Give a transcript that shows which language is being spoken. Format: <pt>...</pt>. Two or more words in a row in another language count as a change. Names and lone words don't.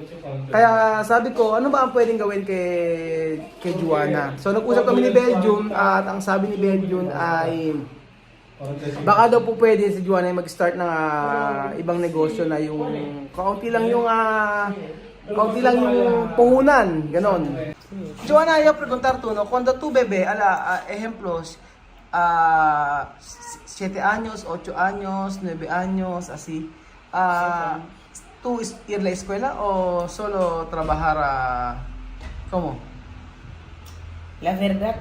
<tl>Kaya sabi ko, ano ba ang pwedeng gawin kay Joanna? So nag-usap kami ni Belgium at ang sabi ni Belgium ay baka daw po pwede si Joanna mag-start ng ibang negosyo na yung kaunti lang yung puhunan, ganon. Joanna,</tl> <es>yo preguntar tú, no? Cuando tú bebé, ejemplos, 7 años, 8 años, 9 años, así. ¿Tú ir a la escuela o solo trabajar cómo? La verdad,</es>